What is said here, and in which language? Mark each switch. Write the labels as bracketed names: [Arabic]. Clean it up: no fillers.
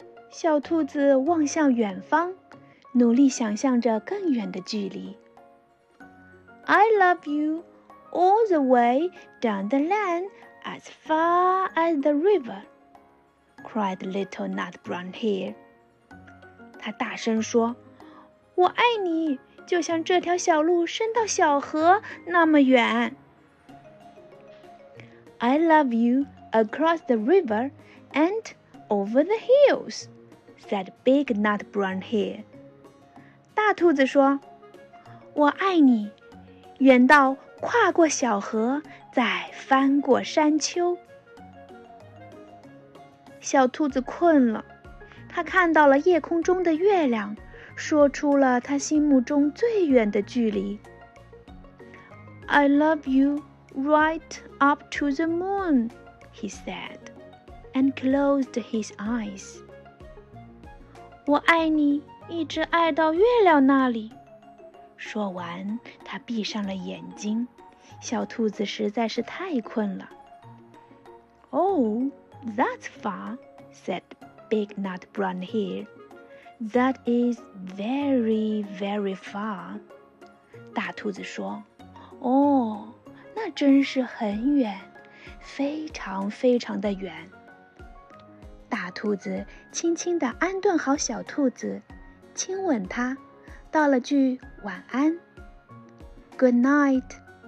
[Chinese] 小兔子望向远方，努力想象着更远的距离。 [English] I love you all the way down the lane as far as the river, cried little Nut Brown Hair. [Chinese] 他大声说，我爱你，就像这条小路伸到小河那么远。 [English] I love you across the river and over the hills, said Big Nut Brown Hair. [Chinese] 大兔子说，我爱你，远到跨过小河，再翻过山丘。小兔子困了，它看到了夜空中的月亮，说出了它心目中最远的距离。 [English] I love you right up to the moon, he said, and closed his eyes. [Chinese] 我爱你，一直爱到月亮那里。说完，他闭上了眼睛。小兔子实在是太困了。 [English] Oh, that's far, said Big Nut Brown Hair. That is very, very far. [Chinese] 大兔子说，哦，那真是很远，非常非常的远。大兔子轻轻地安顿好小兔子，亲吻它，道了句晚安 ， [English] Good night。